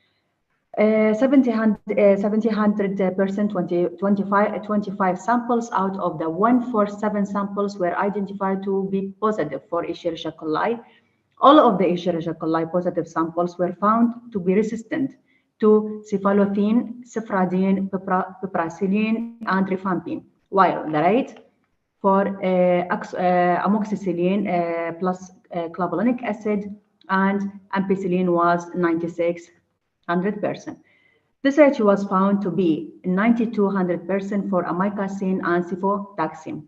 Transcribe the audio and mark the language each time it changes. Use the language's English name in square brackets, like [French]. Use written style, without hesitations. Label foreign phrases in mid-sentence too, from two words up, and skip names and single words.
[English] 25 samples out of the 147 samples were identified to be positive for Escherichia coli. All of the Escherichia coli positive samples were found to be resistant to cephalothin, cephradine, piperacillin, and rifampin, while the rate for amoxicillin plus clavulanic acid and ampicillin was 9600%. This rate was found to be 9200% for amikacin and cefotaxime.